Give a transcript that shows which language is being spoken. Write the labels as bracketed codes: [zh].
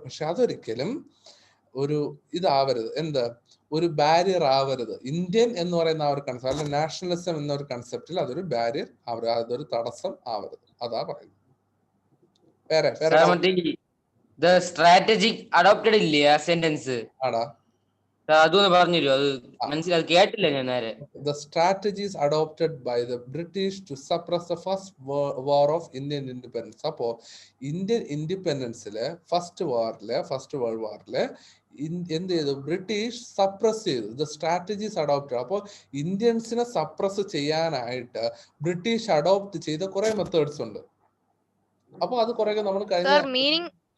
[ml] പക്ഷെ അതൊരിക്കലും ഒരു ഇതാവരുത്, ഒരു ബാരിയർ ആവരുത്. ഇന്ത്യൻ എന്ന് പറയുന്ന ആ ഒരു കൺസെപ്റ്റ്, അല്ലെങ്കിൽ നാഷണലിസം എന്ന ഒരു കൺസെപ്റ്റിൽ അതൊരു ബാരിയർ ആവരുത്, അതൊരു തടസ്സം ആവരുത്. അതാ പറയുന്നത്. വേറെ [en] The strategic adopted [ml] ഇല്ലേ ആ സെന്റൻസ്? ആടാ, അതൊന്ന് പറഞ്ഞുതരുമോ? അത് മനസ്സിലായി, കേട്ടില്ല ഞാൻ നേരെ. [en] The strategies adopted by the British to suppress the first war of Indian independence. [ml] അപ്പോ ഇന്ത്യൻ ഇൻഡിപെൻഡൻസില് ഫസ്റ്റ് വേൾഡ് വാറില് എന്ത് ചെയ്തു? ബ്രിട്ടീഷ് സപ്രസ് ചെയ്തു. [en] The strategies adopted. [ml] അപ്പോൾ ഇന്ത്യൻസിനെ സപ്രസ് ചെയ്യാനായിട്ട് ബ്രിട്ടീഷ് അഡോപ്റ്റ് ചെയ്ത കുറെ മെത്തേഡ്സ് ഉണ്ട്. അപ്പൊ അത് കുറെ നമ്മൾ കഴിഞ്ഞ